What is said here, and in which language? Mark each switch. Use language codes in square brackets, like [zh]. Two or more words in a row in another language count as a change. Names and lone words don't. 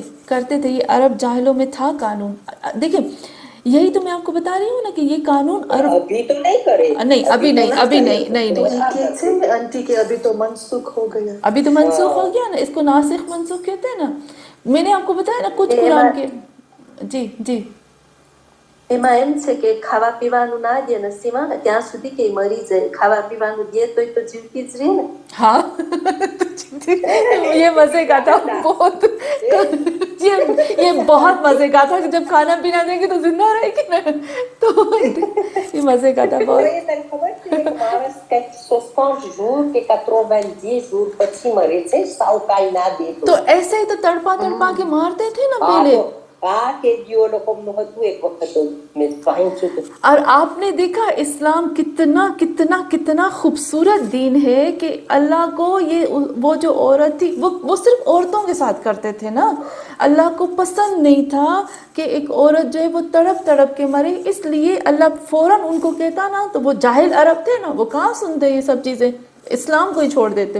[ur] کرتے تھے، یہ عرب جاہلوں میں تھا قانون۔ دیکھیں یہی تو میں آپ کو بتا رہی ہوں نا کہ یہ قانون عرب، ابھی تو نہیں کرے، نہیں ابھی نہیں، ابھی نہیں، نہیں نہیں، وہی کہتے ہیں آنٹی کے ابھی تو منسوخ ہو گیا۔ ابھی تو منسوخ ہو گیا نا، اس کو ناسخ منسوخ کہتے ہیں نا۔ میں نے آپ کو بتایا نا کچھ [gu] એ [ur] قرآن [gu] એમાં [ur] کے، جی جی [gu] એમાં એમ છે કે ખાવા પીવાનું ના દે ને સીમા ત્યાં સુધી કે મરી જાય, ખાવા પીવાનું દે તો જીવતી જ રહે ને। [ur] ہاں یہ مزے کا تھا بہت، یہ بہت مزے کا تھا کہ جب کھانا پینا دیں گے تو زندہ رہے گی نا، تو یہ مزے کا تھا بہت۔ [gu] તને ખબર છે એક માણસ કંઈક 60 jours કે 90 jours પછી મરે છે, સાવ કાંઈ ના દે [ur] تو ایسے ہی تو تڑپا کے مارتے تھے نا [gu] હા [ur] پہلے۔ [gu] તો કે જીઓ લોકોનું હતું એક વખત મેં વાંચ્યું હતું. [ur] اور آپ نے دیکھا اسلام کتنا کتنا کتنا خوبصورت دین ہے کہ اللہ کو یہ وہ جو عورت تھی وہ صرف عورتوں کے ساتھ کرتے تھے نا، اللہ کو پسند نہیں تھا کہ ایک عورت جو ہے وہ تڑپ تڑپ کے مرے، اس لیے اللہ فوراً ان کو کہتا نا، تو وہ جاہل عرب تھے نا، وہ کہاں سنتے یہ سب چیزیں، اسلام کو ہی چھوڑ دیتے۔